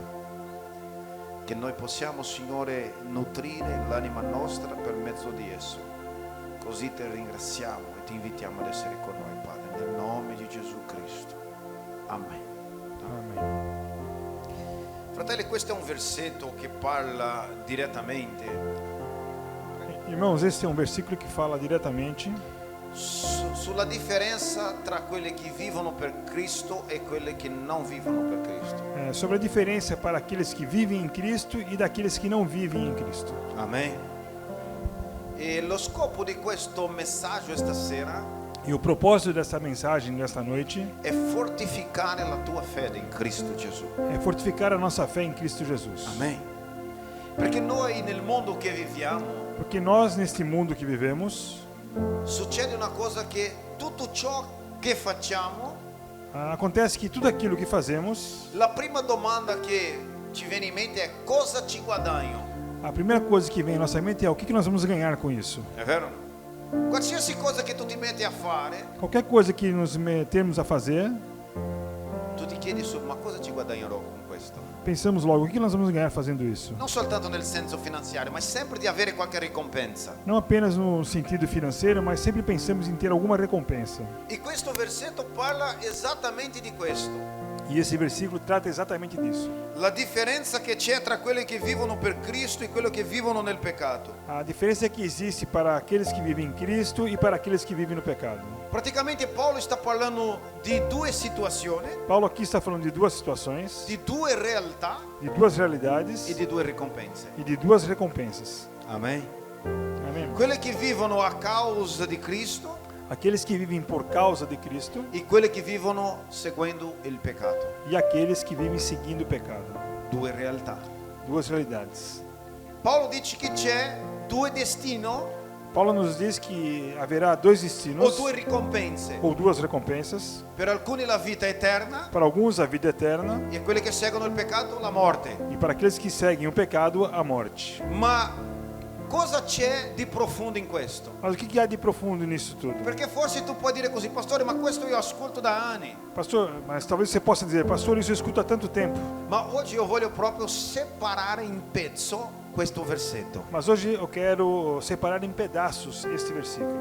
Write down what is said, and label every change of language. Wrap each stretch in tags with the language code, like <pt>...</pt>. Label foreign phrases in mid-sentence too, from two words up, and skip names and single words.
<it>Che noi possiamo, Signore, nutrire l'anima nostra per mezzo di esso. Così ti ringraziamo e ti invitiamo ad essere con noi, Padre, nel nome di Gesù Cristo. Amen.</it> <pt>Amém.</pt> <it>Fratelli, questo è un versetto che parla direttamente</it> <pt>Irmãos, este é um versículo que fala diretamente</pt> <it>sulla differenza tra quelli che vivono per Cristo e quelli che non vivono per Cristo.</it> <pt>sobre a diferença para aqueles que vivem em Cristo e daqueles que não vivem em Cristo.</pt> <it>Amen. E lo scopo di questo messaggio stasera</it> <pt>E o propósito dessa mensagem desta noite</pt> <it>è fortificare la tua fede in Cristo Gesù.</it> <pt>é fortificar a nossa fé em Cristo Jesus.</pt> <it>Amen. Perché noi nel mondo che viviamo</it> <pt>Porque nós, neste mundo que vivemos,</pt> <it>succede una cosa che tutto ciò che facciamo,</it> <pt>acontece que tudo aquilo que fazemos,</pt> <it>la prima domanda che ci viene in mente è cosa ci guadagno?</it> <pt>a primeira coisa que vem em nossa mente é o que nós vamos ganhar com isso.</pt> <it>È vero? Qualsiasi cosa che tu ti metti a fare,</it> <pt>Qualquer coisa que nos metemos a fazer,</pt> <it>tu ti chiedi ma cosa ci guadagnerò con questo?</it> <pt>pensamos logo, o que nós vamos ganhar fazendo isso?</pt> <it>Non soltanto nel senso finanziario, ma sempre di avere qualche ricompensa.</it> <pt>Não apenas no sentido financeiro, mas sempre pensamos em ter alguma recompensa.</pt> <it>E questo versetto parla esattamente di questo.</it> <pt>E esse versículo trata exatamente disso.</pt> <it>La differenza che c'è tra quelli che vivono per Cristo e quelli che vivono nel peccato.</it> <pt>A diferença que existe para aqueles que vivem em Cristo e para aqueles que vivem no pecado.</pt> <it>Praticamente Paolo sta parlando di due situazioni,</it> <pt>Paulo aqui está falando de duas situações,</pt> <it>di due realtà</it> <pt>de duas realidades</pt> <it>e di due ricompense.</it> <pt>e de duas recompensas.</pt> <it>Amen.</it> <pt>Amém?</pt> <it>Quelli che vivono a causa di Cristo</it> <pt>Aqueles que vivem por causa de Cristo</pt> <it>e quelli che vivono seguendo il peccato.</it> <pt>e aqueles que vivem seguindo o pecado.</pt> <it>Due realtà.</it> <pt>Duas realidades.</pt> <it>Paolo dice che c'è due destini</it> <pt>Paulo nos diz que haverá dois o destinos</pt> <it>due ricompense.</it> <pt>ou duas recompensas.</pt> <it>Per alcuni la vita eterna</it> <pt>Para alguns a vida eterna</pt> <it>e quelli che seguono il peccato la morte.</it> <pt>e para aqueles que seguem o pecado a morte.</pt> <it>Ma cosa c'è di profondo in questo?</it> <pt>Mas o que há de profundo nisso tudo?</pt> <it>Perché forse tu puoi dire così, pastore, ma questo io ascolto da anni.</it> <pt>Pastor, mas talvez você possa dizer, pastor, isso eu escuto há tanto tempo.</pt> <it>Ma oggi io voglio proprio separare in pezzo questo versetto.</it> <pt>Mas hoje eu quero separar em pedaços este versículo.</pt>